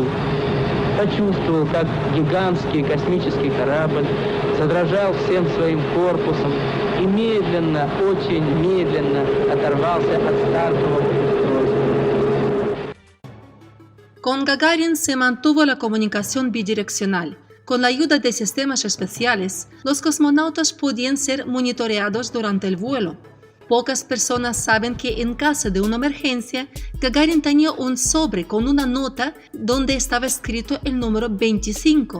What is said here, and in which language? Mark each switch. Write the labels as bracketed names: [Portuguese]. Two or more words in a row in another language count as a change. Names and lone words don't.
[Russian] Почувствовал, как гигантский космический корабль задрожал всем своим корпусом и медленно, очень медленно оторвался от стартового устройства. [Spanish] Con Gagarin se mantuvo la comunicación bidireccional. Con la ayuda de sistemas especiales, los cosmonautas podían ser monitoreados durante el vuelo. Pocas personas saben que en caso de una emergencia, Gagarin tenía un sobre con una nota donde estaba escrito el número 25.